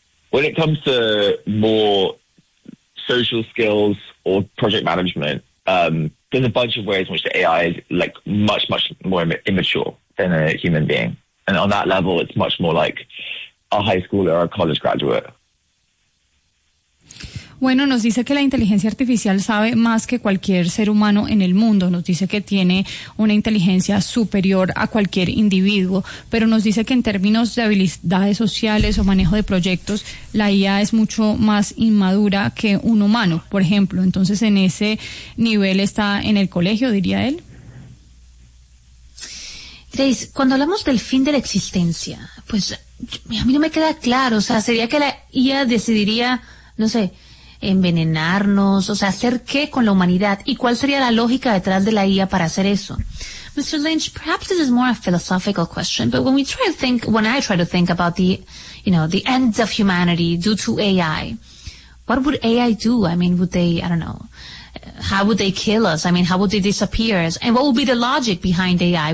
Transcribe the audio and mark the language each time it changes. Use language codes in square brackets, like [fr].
[en] When it comes to more social skills or project management, there's a bunch of ways in which the AI is like much, much more immature than a human being. And on that level, it's much more like a high schooler or a college graduate. [es] Bueno, nos dice que la inteligencia artificial sabe más que cualquier ser humano en el mundo. Nos dice que tiene una inteligencia superior a cualquier individuo. Pero nos dice que en términos de habilidades sociales o manejo de proyectos, la IA es mucho más inmadura que un humano, por ejemplo. Entonces, en ese nivel está en el colegio, diría él. Grace, cuando hablamos del fin de la existencia, pues a mí no me queda claro. O sea, sería que la IA decidiría, no sé, envenenarnos, o sea, ¿hacer qué con la humanidad? ¿Y cuál sería la lógica detrás de la IA para hacer eso? [en] Mr. Lynch, perhaps this is more a philosophical question, but when I try to think about the end of humanity due to AI, what would AI do? I mean, how would they kill us? I mean, how would they disappear? And what would be the logic behind AI?